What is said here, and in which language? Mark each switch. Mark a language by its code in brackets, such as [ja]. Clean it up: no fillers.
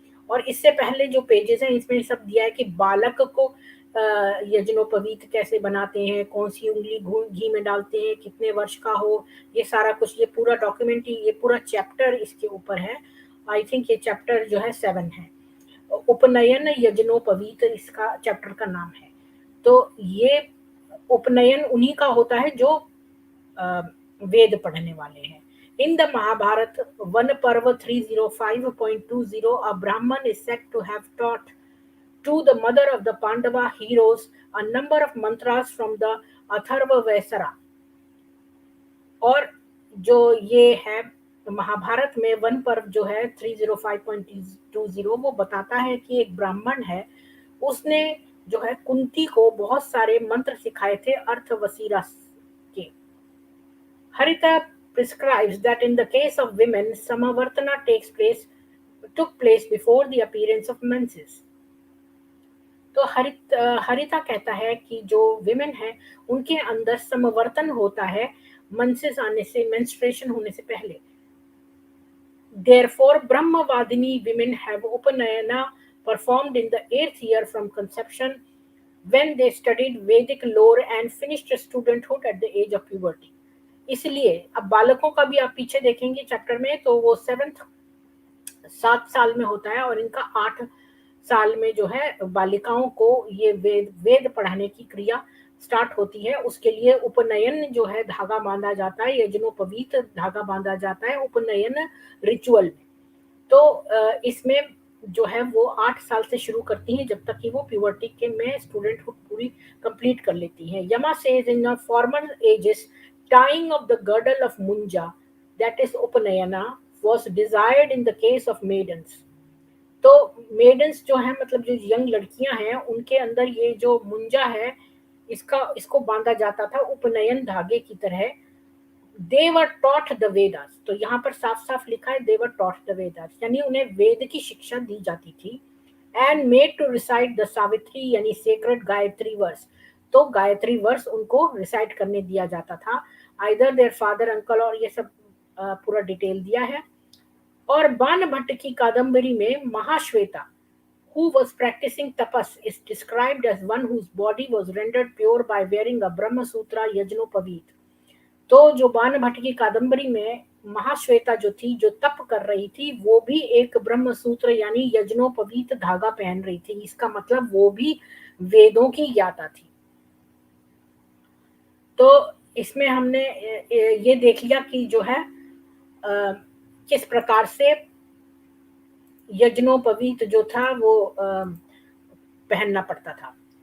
[hi] और इससे पहले जो पेजेस हैं इसमें सब दिया है कि बालक को यज्ञोपवीत कैसे बनाते हैं, कौन सी उंगली घी में डालते हैं, कितने वर्ष का हो, ये सारा कुछ, ये पूरा डॉक्यूमेंट, ये पूरा चैप्टर इसके ऊपर है. आई थिंक ये चैप्टर जो है 7 है. उपनयन यज्ञोपवीत इसका चैप्टर का नाम है. तो ये उपनयन उन्हीं का होता है जो वेद पढ़ने वाले हैं. [en] In the Mahabharata, one Parva 305.20, a Brahman is said to have taught to the mother of the Pandava heroes a number of mantras from the Atharva Vesara. [hi] और जो ये है महाभारत में वन पर्व जो है 305.20 वो बताता है कि एक ब्राह्मण है, उसने जो है कुंती को बहुत सारे मंत्र सिखाए थे अर्थवसीरा के. [en] Harita prescribes that in the case of women, Samavartana took place before the appearance of menses. [hi] तो हरिता कहता है कि जो विमेन है उनके अंदर समवर्तन होता है मेंसेस आने से, मेंस्ट्रुएशन होने से पहले. [en] Therefore, Brahmavadini women have Upanayana performed in the 8th year from conception when they studied Vedic lore and finished studenthood at the age of puberty. [hi] इसलिए अब बालकों का भी आप पीछे देखेंगे चैप्टर में तो वो 7 साल में होता है और इनका 8 साल में जो है बालिकाओं को ये वेद पढ़ाने की क्रिया स्टार्ट होती है. उसके लिए उपनयन जो है धागा बांधा जाता है, यज्ञोपवीत धागा बांधा जाता है उपनयन रिचुअल में. तो इसमें जो है वो 8 साल से शुरू करती हैं जब तक कि वो प्यूबर्टी के में स्टूडेंटहुड पूरी कंप्लीट कर लेती हैं. [en] Yama says in former ages tying of the girdle of munja, that is upanayana, was desired in the case of maidens. [hi] तो मेडन्स जो है मतलब जो यंग लड़कियां हैं उनके अंदर ये जो मुंजा है इसको बांधा जाता था उपनयन धागे की तरह. [en] They were taught the Vedas. [hi] तो यहाँ पर साफ साफ लिखा है [en] they were taught the Vedas, [hi] यानी उन्हें वेद की शिक्षा दी जाती थी. [en] And made to recite the Savitri यानी sacred Gayatri verse. [hi] तो गायत्री वर्स उनको रिसाइट करने दिया जाता था. [en] either their father, uncle, [hi] और ये सब पूरा डिटेल दिया है. और बाण भट्ट की कादम्बरी में [en] Mahashweta who was practicing tapas is described as one whose body was rendered pure by wearing a Brahma Sutra yajnopavita. [hi] तो जो बाण भट्ट की कादम्बरी में महाश्वेता जो थी, जो तप कर रही थी, वो भी एक ब्रह्म सूत्र यानी यज्ञोपवीत धागा पहन रही थी. इसका मतलब वो भी वेदों की ज्ञाता थी. तो इसमें हमने ये देख लिया कि जो है किस प्रकार से यज्ञोपवीत जो था वो पहनना पड़ता था.